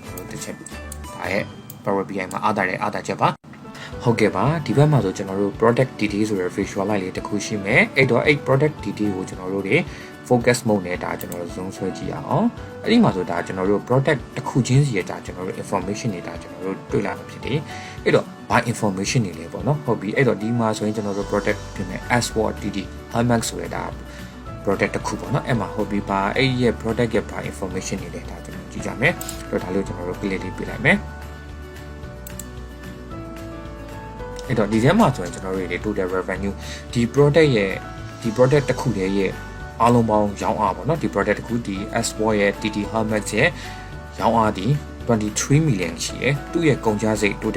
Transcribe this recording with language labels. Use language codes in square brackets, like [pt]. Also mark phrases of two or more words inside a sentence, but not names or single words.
[my] တော်တို့တစ်ချက်ဒါရဲ့ Power BI မှာအားသာချက်ပါဟုတ်ကဲ့ပါဒီဘက်မှာဆိုကျွန်တော်တို့ [en] product detail [my] ဆိုရယ် [en] visual light [my] လေးတစ်ခု ရှိမယ်အဲ့တော့အဲ့ [en] product detail [my] ကိုကျွန်တော်တို့တွေ [en] focus mode [my] နဲ့ဒါကျွန်တော်တို့ zoom ဆွဲကြည့်အောင်အဲ့ဒီမှာဆိုဒါကျွန်တော်တို့ product တစ်ခုချင်းစီရဲ့ဒါကျွန်တော်တို့ information တွေဒါကျွန်တော်တို့တွေ့လာမှာဖြစ်တယ်အဲ့တော့ဘာ information တွေလဲပေါ့နော်ဟုတ်ပြီအဲ့တော့ဒီမှာဆိုရင်ကျွန်တော်တို့ product ပြင်မယ် [en] as what dd imax [my] ဆိုရယ်ဒါ product တစ်ခုပေါ့နော်အဲ့မှာဟုတ်ပြီပါအဲ့ရဲ့ product ရဲ့ပါ information တွေလည်းဒါကျွန်တော်ကြည့်ကြမယ်အဲ့တော့ဒါလေးကျွန်တော်တို့ play လေးပြလိုက်မယ် အဲ့တော့ဒီထဲမှာဆိုရင်ကျွန်တော်တို့တွေ [en] total revenue [my] ဒီ product ရဲ့ဒီ product တစ်ခုတည်းရဲ့အားလုံးပေါင်းရောင်းအားပေါ့နော်ဒီ product တစ်ခုဒီ S4 ရဲ့ TT helmet ရဲ့ရောင်းအားဒီ23 million ရှိတယ်သူ့ရဲ့ကုန်ကျစရိတ် total